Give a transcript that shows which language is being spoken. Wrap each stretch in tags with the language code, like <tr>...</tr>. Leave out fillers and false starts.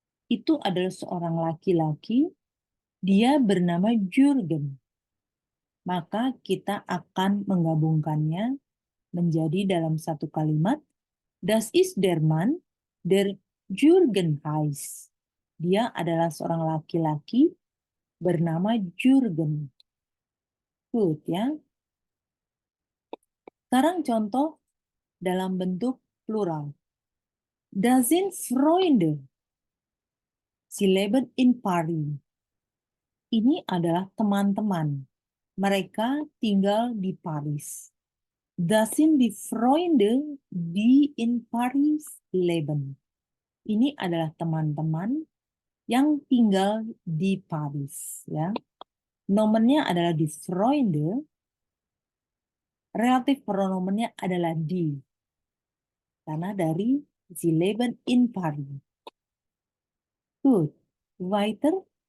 <id>Itu adalah seorang laki-laki. Dia bernama Jürgen. Maka kita akan menggabungkannya menjadi dalam satu kalimat.</id> <de>Das ist der Mann, der Jürgen heißt.</de> <id>Dia adalah seorang laki-laki bernama Jürgen.</id> <en>Good ya.</en> <id>Sekarang contoh dalam bentuk plural.</id> <de>Das sind Freunde. Sie leben in Paris.</de> <id>Ini adalah teman-teman. Mereka tinggal di Paris.</id> <de>Das sind die Freunde, die in Paris leben.</de> <id>Ini adalah teman-teman yang tinggal di Paris. Ya. Nomennya adalah die Freunde. Relatif pronomennya adalah die. Karena dari</id> <de>sie leben in Paris.</de> <en>Good.</en> <de>Weiter.</de>